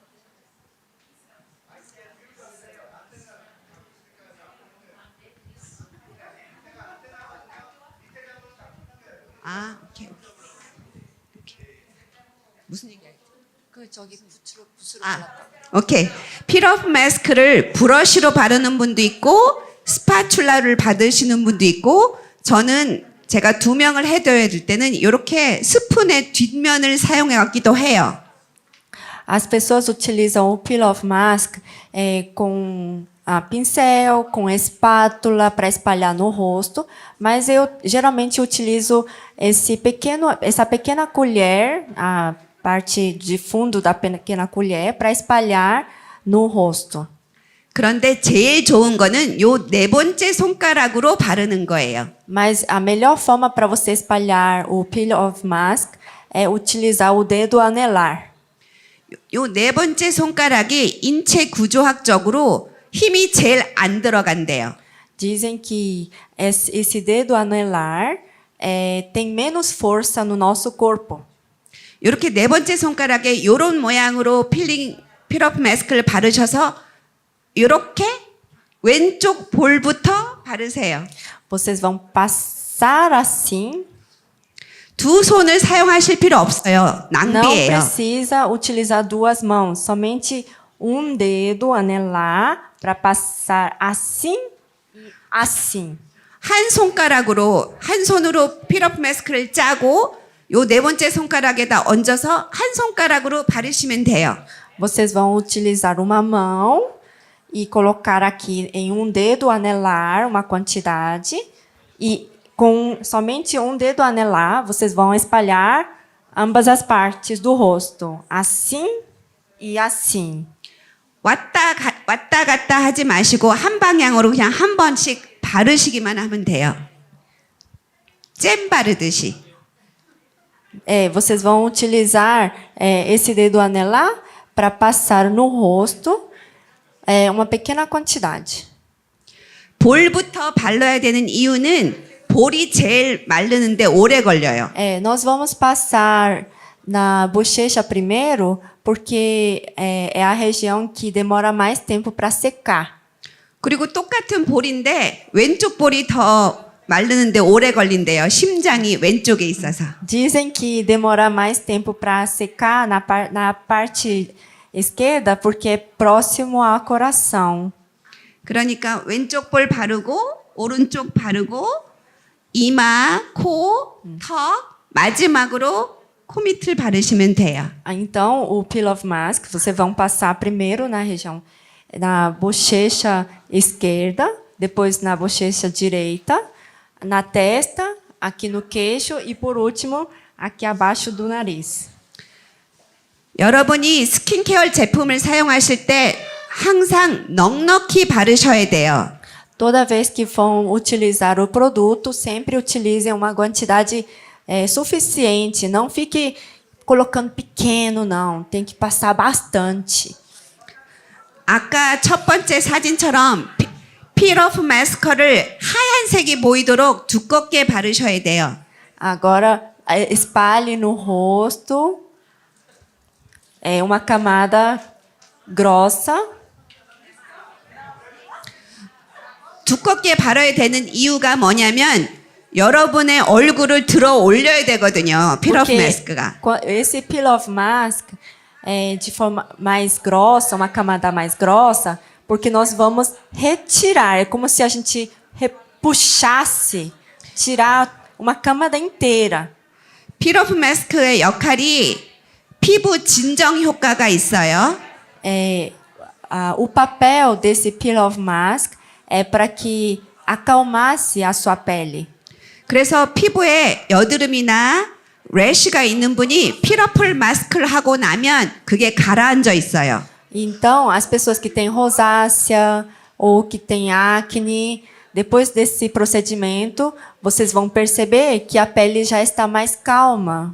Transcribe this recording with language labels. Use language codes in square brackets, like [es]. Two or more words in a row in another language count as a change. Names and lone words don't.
[ko] 아, 오케이. 무슨 얘기야? 오케이. 필업 마스크를 브러쉬로 바르는 분도 있고 스파츌라를 받으시는 분도 있고 저는 제가 2명을 해드려야 될 때는 이렇게 스푼의 뒷면을 사용해 왔기도 해요. [pt] As pessoas utilizam o [en] Peel Off Mask [pt] com pincel, com espátula para espalhar no rosto, mas eu geralmente utilizo essa pequena colher, a parte de fundo da pequena colher, para espalhar no rosto. [ko] 그런데 제일 좋은 거는 요 4번째 손가락으로 바르는 거예요. [pt] Mas a melhor forma para você espalhar o [en] Peel Off Mask [pt] é utilizar o dedo anelar. [ko] 요 4번째 손가락이 인체 구조학적으로 힘이 제일 안 들어간대요. [pt] Dizem que esse dedo anelar tem menos força no nosso corpo. [ko] 이렇게 4번째 손가락에 이런 모양으로 필업 마스크를 바르셔서 이렇게 왼쪽 볼부터 바르세요. [pt] Vocês vão passar assim. [ko] 두 손을 사용하실 필요 없어요. [pt] Não [ko] 낭비예요. [pt] precisa utilizar 2 mãos, somente um dedo anelar para passar assim e assim. [ko] 한 손으로 필업 마스크를 짜고 요 4번째 손가락에다 얹어서 한 손가락으로 바르시면 돼요. [pt] Vocês vão utilizar uma mão e colocar aqui em um dedo anelar uma quantidade e com somente um dedo anelar vocês vão espalhar ambas as partes do rosto, assim e assim. [ko] 왔다 갔다 하지 마시고 한 방향으로 그냥 한 번씩 바르시기만 하면 돼요. 잼 바르듯이. [pt] Vocês vão utilizar esse dedo anelar para passar no rosto uma pequena quantidade. [ko] 볼부터 발라야 되는 이유는 볼이 제일 마르는데 오래 걸려요. [pt] Nós vamos passar na bochecha primeiro, porque é a região que demora mais tempo para secar. [ko] 그리고 똑같은 볼인데 왼쪽 볼이 더 마르는데 오래 걸린대요. 심장이 왼쪽에 있어서. [pt] Dizem que demora mais tempo para secar na parte esquerda, porque é próximo ao coração. [ko] 그러니까 왼쪽 볼 바르고 오른쪽 바르고 이마, 코, 턱 마지막으로 코 밑을 바르시면 돼요. [pt] Então, o [en] peel of mask, [pt] vocês vão passar primeiro na região, na bochecha esquerda, depois na bochecha direita, na testa, aqui no queixo e, por último, aqui abaixo do nariz. [ko] 여러분이 스킨케어 제품을 사용하실 때 항상 넉넉히 바르셔야 돼요. [pt] Toda vez que vão utilizar o produto, sempre utilizem uma quantidade suficiente. Não fique colocando pequeno, não. Tem que passar bastante. [ko] 아까 첫 번째 사진처럼 필오프 마스커를 하얀색이 보이도록 두껍게 바르셔야 돼요. [pt] Agora, espalhe no rosto uma camada grossa. [ko] 두껍게 바르야 되는 이유가 뭐냐면 여러분의 얼굴을 들어 올려야 되거든요. 필오프 [pt] Porque [ko] 마스크가. [pt] esse [en] peel off mask [pt] é de forma mais grossa, uma camada mais grossa, porque nós vamos retirar. É como se a gente puxasse, tirar uma camada inteira. [ko] 필오프 마스크의 역할이 피부 진정 효과가 있어요. [pt] O papel desse [en] peel off mask [pt] é para que acalmasse a sua pele. [ko] 그래서 피부에 여드름이나 래쉬가 있는 분이 필오프 마스크를 하고 나면 그게 가라앉아 있어요. [pt] Então, as pessoas que têm rosácea ou que têm acne, depois desse procedimento, vocês vão perceber que a pele já está mais calma.